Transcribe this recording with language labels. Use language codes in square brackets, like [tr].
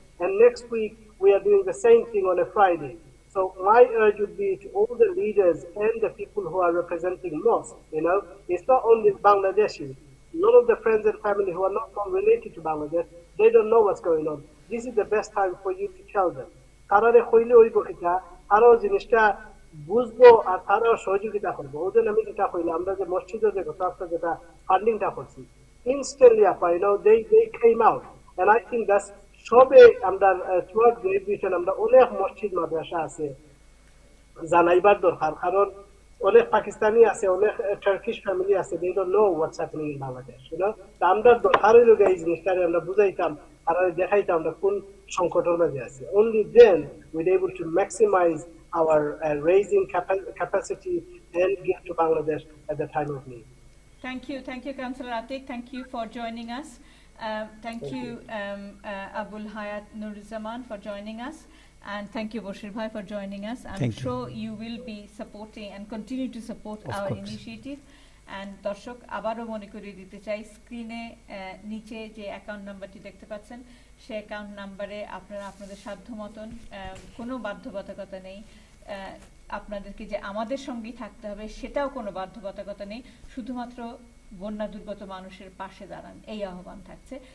[en] And next week, we are doing the same thing on a Friday. So my urge would be to all the leaders and the people who are representing mosques, it's not only Bangladeshis. A lot of the friends and family who are not related to Bangladesh, they don't know what's going on. This is the best time for you to tell them. [bn] তারারে কইলে ওই বকিটা তারাও জিনিসটা বুঝবো আর তারাও সহযোগিতা করবো। ওই জন্য আমি যেটা কইলাম, আমরা যে মসজিদে যে গত একটা যেটা ফান্ডিংটা করছি, instantly আপা, [en] they came out and I think that's [bn] সবে আমরা [en] throughout Great Britain [bn] আমরা অনেক মসজিদ মাদ্রাসা আছে জানাইবার দরকার, কারণ অনেক পাকিস্তানি আছে, অনেক টার্কিশ ফ্যামিলি আছে, [en] they don't know what's happening in Bangladesh, [bn] তা আমরা দরকার হইল এই জিনিসটারে আমরা বুঝাইতাম আর দেখাইতাম আমরা কোন সংকটের মাঝে আছি। [en] Only then we're able to maximize our raising capacity and give to Bangladesh at the time of need. Thank you, Councillor Atik. Thank you for joining us. Thank you, Abul Hayat Nurizaman, for joining us. And thank you, Bashir Bhai, for joining us. I'm sure you will be supporting and continue to support our initiative. And [bn] দর্শক আবারও মনে করিয়ে দিতে চাই, স্ক্রিনে নিচে যে account নাম্বারটি দেখতে পাচ্ছেন, সেই অ্যাকাউন্ট নাম্বারে আপনারা আপনাদের সাধ্য মতন, কোনো বাধ্যবাধকতা নেই আপনাদেরকে যে আমাদের সঙ্গেই থাকতে হবে, সেটাও কোনো বাধ্যবাধকতা নেই, শুধুমাত্র বন্যা দুর্গত মানুষের পাশে দাঁড়ান, এই আহ্বান থাকছে।